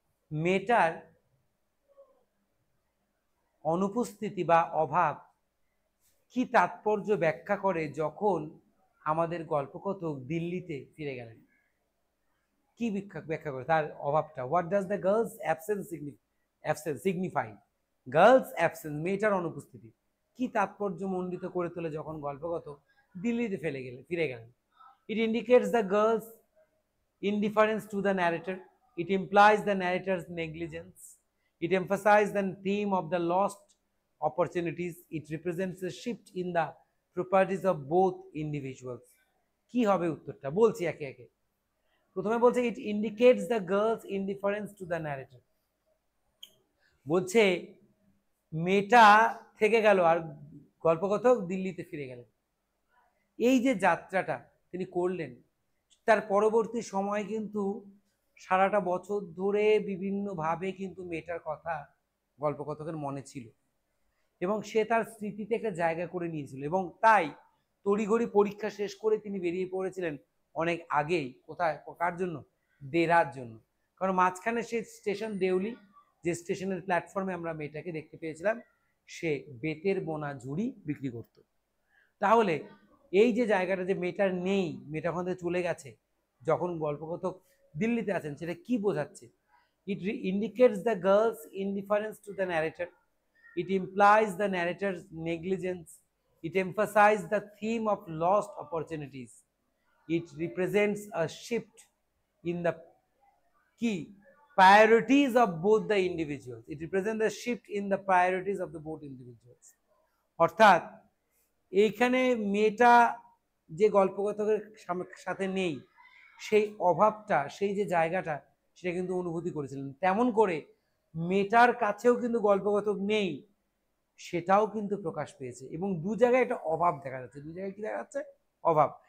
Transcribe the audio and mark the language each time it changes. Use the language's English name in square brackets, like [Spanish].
[Bangla] মেয়েটার অনুপস্থিতি বা অভাব কি তাৎপর্য ব্যাখ্যা করে যখন আমাদের গল্পকথক দিল্লিতে ফিরে গেলেন? কি ব্যাখ্যা করে তার অভাবটা? [English] What does the girl's absence signify? Girl's absence, [Bangla] মেয়েটার অনুপস্থিতি কি তাৎপর্য মণ্ডিত করে তোলে যখন গল্পকথক দিল্লিতে ফিরে গেলেন? [English] It indicates the girl's indifference to the narrator. It implies the narrator's negligence. It emphasizes the theme of the lost opportunities. It represents a shift in the properties of both individuals. [Bangla] কি হবে উত্তরটা? বলছি একে একে। প্রথমে বলছে [English] it indicates the girl's indifference to the narrator। [Bangla] বলছে মেয়েটা থেকে গেল আর গল্পকথক দিল্লিতে ফিরে গেলেন। এই যে যাত্রাটা তিনি করলেন, তার পরবর্তী সময় কিন্তু সারাটা বছর ধরে বিভিন্নভাবে কিন্তু মেয়েটার কথা গল্পকথকের মনে ছিল, এবং সে তার স্মৃতিতে একটা জায়গা করে নিয়েছিল, এবং তাই তড়িঘড়ি পরীক্ষা শেষ করে তিনি বেরিয়ে পড়েছিলেন অনেক আগেই। কোথায়? কার জন্য? দেরার জন্য। কারণ মাঝখানে সে স্টেশন দেউলি, যে স্টেশনের প্ল্যাটফর্মে আমরা মেয়েটাকে দেখতে পেয়েছিলাম, সে বেতের বোনা ঝুড়ি বিক্রি করত। তাহলে এই যে জায়গাটা যে মেয়েটার নেই, মেয়েটা ওখান থেকে চলে গেছে যখন গল্পকথক দিল্লিতে আছেন, সেটা কি বোঝাচ্ছে? [English] It indicates the girl's indifference to the narrator. It implies the narrator's negligence. It emphasizes the theme of lost opportunities. It represents a shift in the key priorities of both the individuals. It represents the shift in the priorities of the both individuals. [Bangla] অর্থাৎ এইখানে মেয়েটা যে গল্পকথকের সাথে নেই, সেই অভাবটা, সেই যে জায়গাটা, সেটা কিন্তু অনুভূতি করেছিলেন। তেমন করে মেয়েটার কাছেও কিন্তু গল্পকথক নেই, সেটাও কিন্তু প্রকাশ পেয়েছে, এবং দু জায়গায় একটা অভাব দেখা যাচ্ছে। দু জায়গায় কি দেখা যাচ্ছে? অভাব।